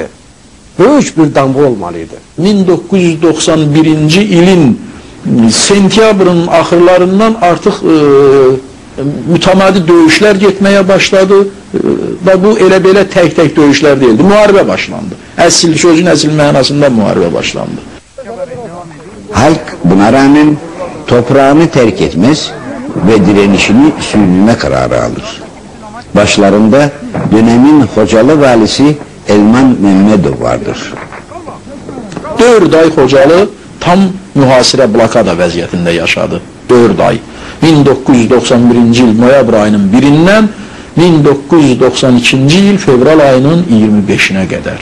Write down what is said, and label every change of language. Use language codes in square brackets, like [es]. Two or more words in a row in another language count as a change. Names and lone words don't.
[az] Böyük bir damğa olmalıydı. 1991-ci ilin sentyabrın axırlarından artıq mütəmadi döyüşlər getməyə başladı və bu elə-belə tək-tək döyüşlər deyildi. Müharibə başlandı. Sözün əsl mənasında müharibə başlandı. [tr] Halk buna rağmen toprağını terk etmez ve direnişini sürdürme kararı alır. Başlarında dönemin Xocalı valisi Elman Mehmedov vardır. [az] 4 ay Xocalı tam mühasirə blokada vəziyyətində yaşadı. 4 ay. 1991-ci il noyabr ayının 1-dən 1992-ci il fevral ayının 25-nə qədər.